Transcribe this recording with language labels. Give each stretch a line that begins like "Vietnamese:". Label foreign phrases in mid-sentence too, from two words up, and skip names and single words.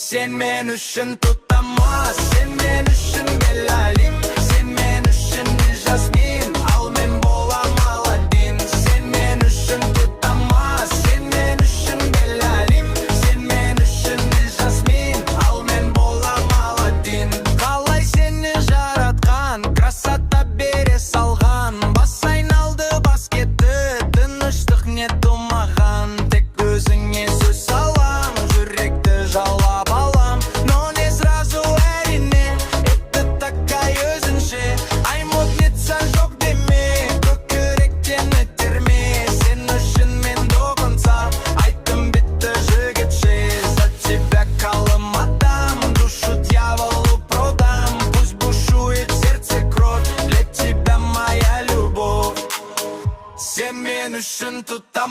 Kazakh: Sen men үшін тұтамас, sen men үшін Белалим, sen men үшін Жасмин, ал мен болам Аладдин. Sen men үшін тұтамас, sen men үшін Белалим, sen men үшін Жасмин, ал мен болам Аладдин. Қалай сені жаратқан, красота бере салған, бас айналды бас кетті, тыныштық не тумаған. Тек өзіңе сөз салам, жүректі жалап алам,
Russian: но не сразу
Kazakh: әрине,
Russian: это такая өзінше.
Kazakh: Аймутница жоқ деме, көкіректен өтерме, сен үшін мен
Russian: до конца
Kazakh: айттым бітті жігітше.
Russian: За тебя калым отдам, душу дьяволу продам, пусть бушует в сердце кровь, для тебя моя любовь.
Kazakh: Sen men үшін